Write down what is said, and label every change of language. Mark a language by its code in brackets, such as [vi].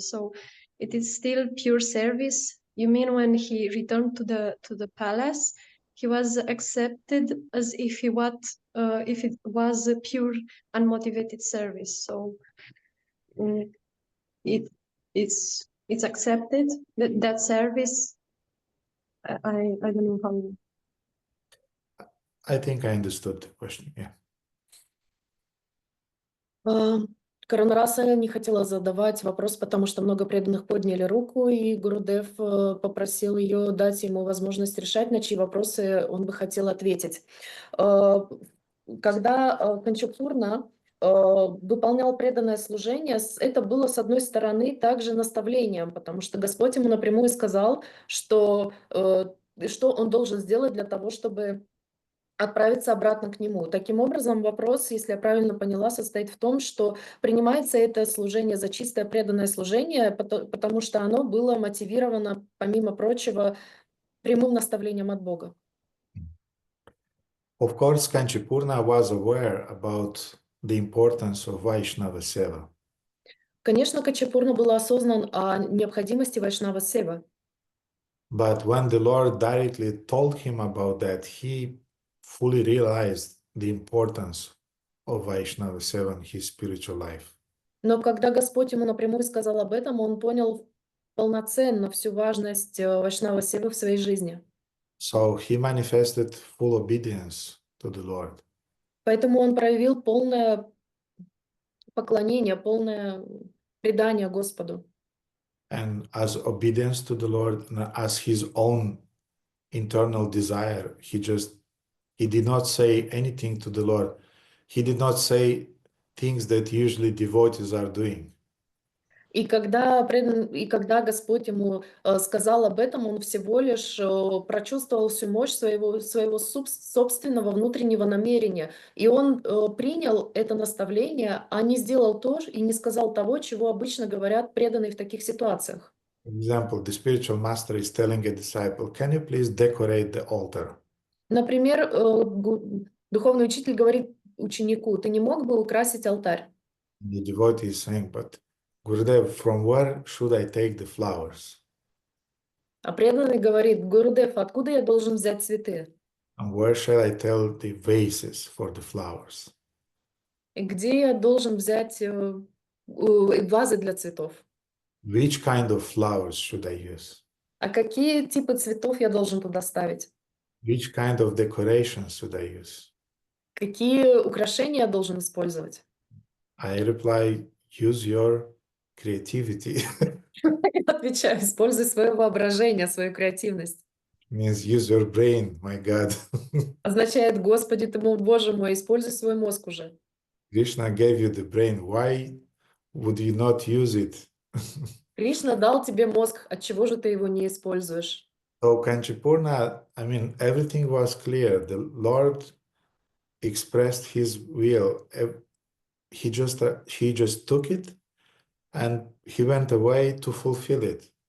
[en] So it is still pure service. You mean when he returned to the palace, he was accepted as if if it was a pure unmotivated service. So it's accepted that service. I don't know how. I think I understood the question. Yeah. [ru] Карунараса не хотела задавать вопрос, потому что много преданных подняли руку, и Гурудев попросил ее дать ему возможность решать, на чьи вопросы он бы хотел ответить. Когда Канчапурна выполнял преданное служение, это было, с одной стороны, также наставлением, потому что Господь ему напрямую сказал, что он должен сделать для того, чтобы отправиться обратно к нему. Таким образом, вопрос, если я правильно поняла, состоит в том, что принимается это служение за чистое преданное служение, потому что оно было мотивировано, помимо прочего, прямым наставлением от Бога. [en] Of course, Kanchipurna was aware about the importance of Vaishnava Seva. [ru] Конечно, Качапурна был осознан о необходимости Вайшнава Сева. [en] But when the Lord directly told him about that, he fully realized the importance of Vaishnava Seva in his spiritual life. [ru] Но когда Господь ему напрямую сказал об этом, он понял полноценно всю важность Вайшнава Севы в своей жизни. [en] So he manifested full obedience to the Lord. [ru] Поэтому он проявил полное поклонение, полное предание Господу. [en] And as obedience to the Lord, and as his own internal desire, he did not say anything to the Lord. He did not say things that usually devotees are doing. [ru] И когда Господь ему сказал об этом, он всего лишь прочувствовал всю мощь своего собственного внутреннего намерения. И он принял это наставление, а не сделал то и не сказал того, чего обычно говорят преданные в таких ситуациях. [en] For example, the spiritual master is telling a disciple, "Can you please decorate the altar?" [ru] Например, духовный учитель говорит ученику: «Ты не мог бы украсить алтарь?» [en] The devotee is saying, "But Gurudev, from where should I take the flowers? [ru] А преданный говорит: «Гурудев, откуда я должен взять цветы? [en] And where shall I tell the vases for the flowers?" [ru] И где я должен взять вазы для цветов? [en] Which kind of flowers should I use? [ru] А какие типы цветов я должен туда ставить? [en] Which kind of decorations should I use? [ru] Какие украшения я должен использовать? [en] I reply, use your creativity. [ru] Я отвечаю: используй свое воображение, свою креативность. [en] Means use your brain, my God. [ru] Означает, Господи, ты мой, Боже мой, используй свой мозг уже. [en] Krishna gave you the brain. Why would you not use it? [ru] Кришна дал тебе мозг, отчего же ты его не используешь? [en] So Kanchipurna, I mean, everything was clear. The Lord expressed his will. He just took it and he went away to fulfill it.